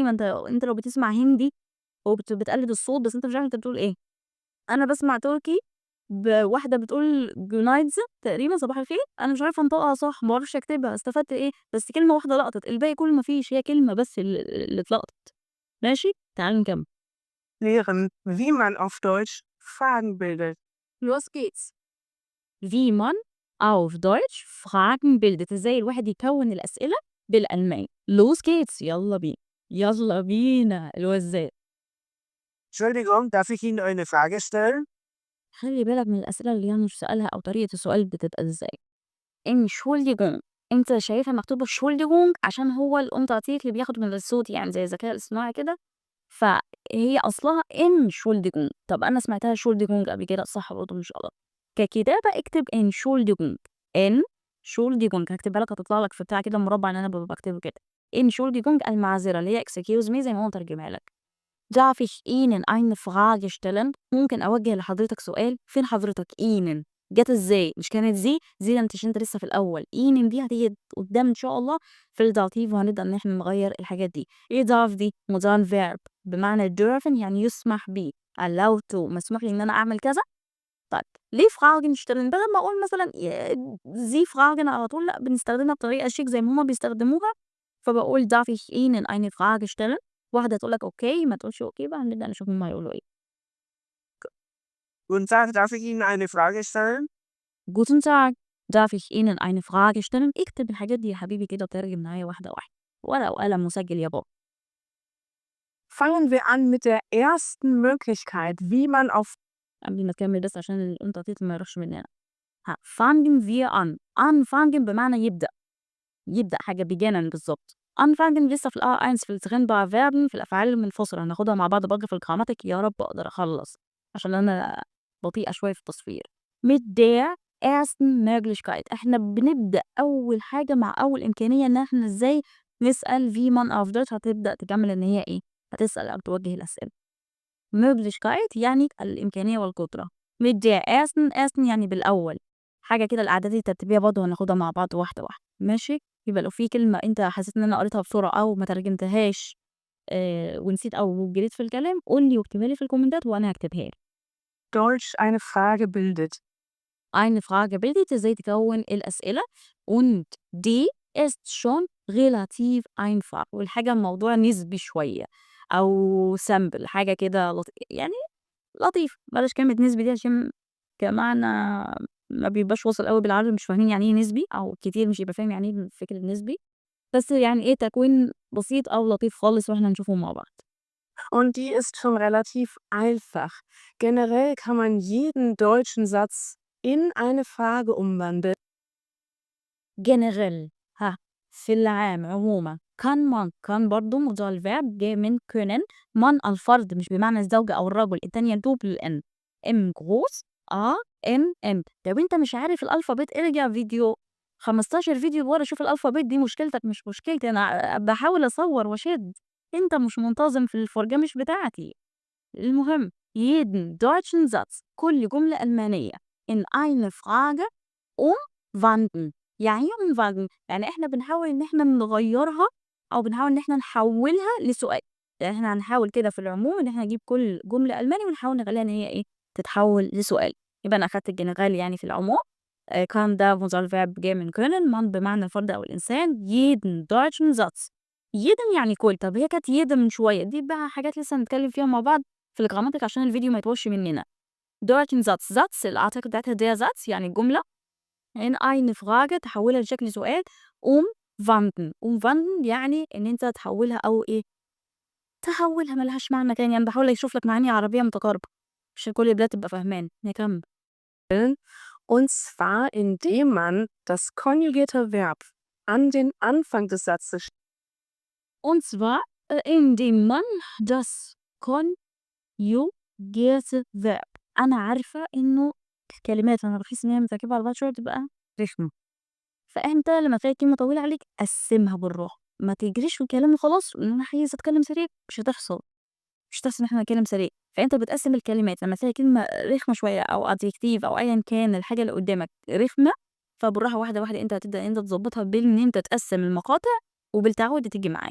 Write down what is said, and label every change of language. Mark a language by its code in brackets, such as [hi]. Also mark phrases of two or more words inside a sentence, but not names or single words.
[ar] ما أنت لو بتسمع هندي بتقلد الصوت بس أنت مش عارف أنت بتقول إيه. أنا باسمع تركي واحدة بتقول günaydın تقريبًا صباح الخير، أنا مش عارفة أنطقها صح، ما باعرفش أكتبها، استفدت إيه؟ بس كلمة واحدة لقطت، الباقي كله ما فيش، هي كلمة بس اللي اتلقطت. ماشي؟ تعالَ نكمّل. [de] Lehren, wie man auf Deutsch Fragen bildet. Los geht's. Wie man auf Deutsch Fragen bildet. [ar] إزاي الواحد يكوّن الأسئلة بالألماني. [de] Los geht's [ar] يالّا بينا. يالّا بينا الوزّات. [de] Entschuldigung, darf ich Ihnen eine Frage stellen? [ar] خلّي بالك من الأسئلة اللي هي مش سؤالها أو طريقة السؤال بتبقى إزاي. Entschuldigung أنت شايفها مكتوبة Entschuldigung عشان هو الuntertitel اللي بياخد من الصوت يعني زي الذكاء الاصطناعي كده، فهي أصلها Entschuldigung. طَب أنا سمعتها Entschuldigung قبل كده صح برضه مش غلط. ككتابة اكتب Entschuldigung. Entschuldigung هاكتبها لك هتطلع لك في بتاع كده مربع اللي أنا باكتبه كده. Entschuldigung المعذرة اللي هي [en] excuse me [ar] زي ما هو مترجمها لك. [de] Darf ich Ihnen eine Frage stellen؟ [ar] ممكن أوجه لحضرتك سؤال؟ فين حضرتك؟ Ihnen جت ازاي؟ مش كانت زي ده انت لسه في الاول. ihnen دي هتيجي قدام ان شاء الله في الداتيف، وهنبدا ان احنا نغير الحاجات دي. ايه darf دي؟ [en] modern verb [ar] بمعنى dürfen يعني يسمح بي، [en] allow to [ar] مسموح لي ان انا اعمل كذا. طيب ليه [de] fragen stellen؟ [ar] بدل ما اقول مثلا [de] sie fragen [ar] على طول، لا بنستخدمها بطريقه شيك زي ما هما بيستخدموها. [de] فبقول darf ich ihnen eine Frage stellen؟ [ar] واحده تقول لك اوكي، ما تقولش اوكي بقى هنبدا نشوف هما هيقولوا ايه. [de] Guten Tag, darf ich Ihnen eine Frage stellen? Guten Tag, darf ich Ihnen eine Frage stellen؟ [ar] اكتب الحاجات دي يا حبيبي كده وترجم معايا واحدة واحدة، ورقة وقلم وسجل يا بابا. [de] Fangen wir an mit der ersten Möglichkeit, wie man auf [ar] قبل ما تكمل بس عشان الانترتيت ما يروحش مننا. [de] fangen wir an. anfangen [ar] بمعنى يبدأ حاجة [de] beginnen بالظبط. [ar] anfangen لسه في A1 في ال [de] trennbare Verben [ar] في الأفعال المنفصلة، هناخدها مع بعض برضه في الجراماتيك. يا رب أقدر أخلص عشان أنا بطيئة شوية في التصفير. [de] mit der ersten Möglichkeit [ar] احنا بنبدأ أول حاجة مع أول إمكانية إن احنا ازاي نسأل [de] wie man auf Deutsch. [ar] هتبدأ تكمل إن هي ايه، هتسأل أو توجه الأسئلة. Möglichkeit يعني الإمكانية والقدرة. [de] mit der ersten [ar] يعني بالأول. حاجة كده الأعداد الترتيبية برضه هناخدها مع بعض واحدة واحدة، ماشي؟ يبقى لو في كلمة أنت حسيت إن أنا قريتها بسرعة أو ما ترجمتهاش ونسيت أو جريت في الكلام، قُل لي واكتبها لي في الكومنتات وأنا هاكتبها لك. [de] Deutsch eine Frage bildet. Eine Frage bildet [ar] إزاي تكوّن الأسئلة [de] und die ist schon relativ einfach. [ar] والحاجة الموضوع نسبي شوية أو simple، حاجة كده يعني لطيف. بلاش كلمة نسبي دي عشان كمعنى ما بيبقاش واصل أوي بالعربي، مش فاهمين يعني إيه نسبي، أو كتير مش هيبقى فاهم يعني إيه فكرة نسبي. بس يعني إيه تكوين بسيط أو لطيف خالص وإحنا هنشوفه مع بعض. [de] Und die ist schon relativ einfach. Generell kann man jeden deutschen Satz in eine Frage umwandeln. [ar] generell في العام عموما. كان برضه [en] modal verb [ar] جاي من können. man الفرد مش بمعنى الزوجة أو الرجل، التانية دوبل n. [de] m groß a n n. [ar] لو أنت مش عارف الألفابيت ارجع فيديو 15 فيديو لورا شوف الألفابيت. دي مشكلتك مش مشكلتي، أنا باحاول أصور وأشد، أنت مش منتظم في الفرجة مش بتاعتي. [de] المهم jeden deutschen Satz [ar] كل جملة ألمانية [de] in eine Frage umwandeln. [ar] يعني إيه umwandeln؟ يعني إحنا بنحاول إن إحنا نغيّرها أو بنحاول إن إحنا نحوّلها لسؤال. يعني إحنا هنحاول كده في العموم إن إحنا نجيب كل جملة ألماني ونحاول نخلّيها إن هي إيه، تتحوّل لسؤال. يبقى أنا أخدت الجنرال يعني في العموم. كان ده [en] modal verb [ar] جاي من können. man بمعنى الفرد أو الإنسان. [de] jeden deutschen Satz. jeden [ar] يعني كل. طب هي كانت jede من شوية، دي بقى حاجات لسه هنتكلم فيها مع بعض في الجراماتيك عشان الفيديو ما يطولش مننا. [de] deutschen Satz الartikel بتاعتها der Satz [ar] يعني الجملة [de] in eine Frage [ar] تحوّلها لشكل سؤال. umwandeln يعني إن أنت تحوّلها أو إيه، تحوّلها ما لهاش معنى تاني. أنا باحاول أشوف لك معاني عربية متقاربة عشان كل البلاد تبقى فاهماني. نكمّل. [de] Und zwar indem man das konjugierte Verb an den Anfang des Satzes Und zwar indem man das conjugierte verb. [ar] أنا عارفة إنه كلمات أنا باحس إن هي متركبة على بعض شوية بتبقى رخمة. فأنت لمّا تلاقي كلمة طويلة عليك قسّمها بالراحة، ما تجريش في الكلام وخلاص إن أنا عايزة أتكلم سريع، مش هتحصل. مش هتحصل إن إحنا نتكلم سريع. فأنت بتقسّم الكلمات لمّا تلاقي كلمة رخمة شوية أو adjective أو أيًا كان الحاجة اللي قدّامك رخمة، فبالراحة واحدة واحدة أنت هتبدأ إن أنت تضبّطها بإن أنت تقسّم المقاطع وبالتعوّد هتيجي معاك.